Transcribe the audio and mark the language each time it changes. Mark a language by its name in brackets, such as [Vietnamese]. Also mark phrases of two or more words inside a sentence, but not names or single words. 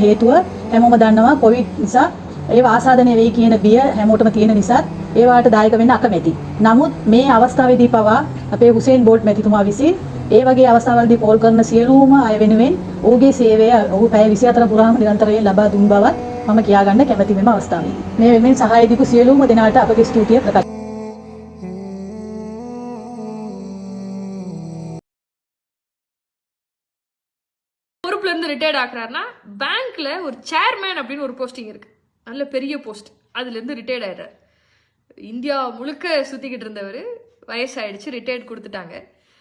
[Sinhala] හේතුව හැමෝම දන්නවා කොවිඩ් නිසා ඒව ආසාදනය වෙයි කියන බිය හැමෝටම තියෙන නිසා ඒවාට දායක වෙන්න අකමැති. නමුත් මේ අවස්ථාවේදී පවා අපේ හුසේන් බෝඩ් මැතිතුමා විසින් ඒ වගේ අවස්ථාවලදී කෝල් කරන සියලුම අය වෙනුවෙන් ඔහුගේ සේවය ඔහු පැය 24 පුරාම නිරන්තරයෙන් ලබා දුන් බවත් මම කියා ගන්න කැමැති මෙම අවස්ථාවේ. මේ වෙනුවෙන් සහාය දීපු සියලුම දෙනාට අපගේ ස්තුතිය ප්‍රකාශ [Tamil] பொறுப்புல இருந்து ரிட்டையர்ட் ஆக்குறாருன்னா பேங்க்ல ஒரு சேர்மேன் அப்படின்னு ஒரு போஸ்டிங் இருக்கு, நல்ல பெரிய போஸ்ட். அதுல இருந்து ரிட்டையர்ட் ஆயிடுறாரு. இந்தியா முழுக்க சுத்திக்கிட்டு இருந்தவர் வயசாயிடுச்சு, ரிட்டையர்ட் கொடுத்துட்டாங்க.